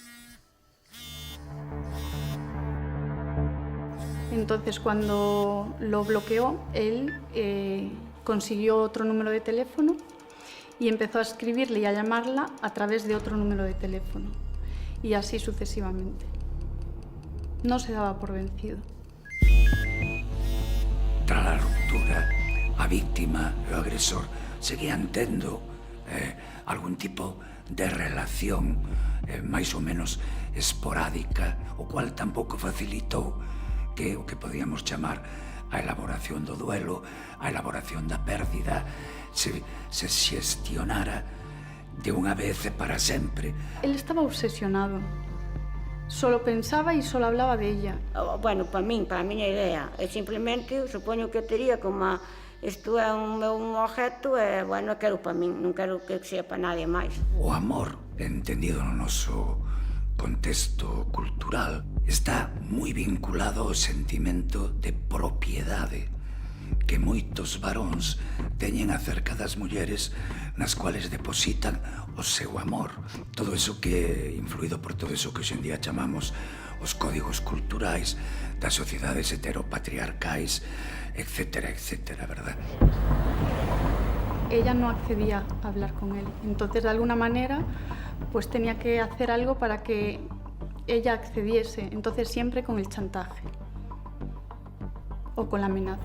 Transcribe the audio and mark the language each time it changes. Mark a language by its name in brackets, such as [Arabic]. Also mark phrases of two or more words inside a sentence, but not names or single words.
[Spanish] Entonces, cuando lo bloqueó, él consiguió otro número de teléfono y empezó a escribirle y a llamarla a través de otro número de teléfono. Y así sucesivamente. No se daba por vencido. [Galician] Tras a ruptura, a víctima e o agresor seguían tendo algún tipo de relación máis ou menos esporádica, o cual tampouco facilitou que o que podíamos chamar a elaboración do duelo, a elaboración da pérdida, se xestionara de unha vez e para sempre. [Spanish] Él estaba obsesionado. Solo pensaba y solo hablaba de ella. [Galician] Bueno, para a miña idea, simplemente supoño que tería como isto é un objeto e, bueno, quero para min, non quero [Spanish] que sea para nadie [Galician] máis. O amor, entendido no noso contexto cultural, está moi vinculado ao sentimento de propiedade que moitos varóns teñen acerca das mulleres nas cuales depositan o seu amor. Todo eso que, influído por todo eso que hoxe en día chamamos os códigos culturais das sociedades heteropatriarcais, [Spanish] etcétera, etcétera, ¿verdad? Ella no accedía a hablar con él. Entonces, de alguna manera, pues tenía que hacer algo para que ella accediese. Entonces, siempre con el chantaje o con la amenaza.